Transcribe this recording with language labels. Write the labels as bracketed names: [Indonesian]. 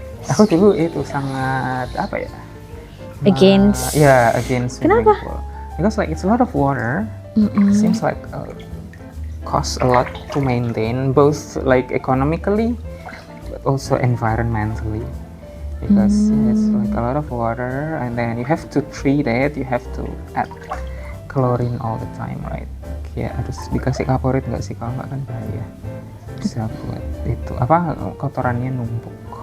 [Indonesian] Aku dulu itu sangat apa ya? [English] Against. Against swimming [Indonesian] Kenapa? [English] pool. Because like it's a lot of water. Seems like costs a lot to maintain, both like economically, but also environmentally. Because it's like a lot of water, and then you have to treat it. You have to add chlorine all the time, right? [Indonesian] Ya harus dikasih kaporit nggak sih, kalau nggak kan bahaya, bisa buat itu apa kotorannya numpuk.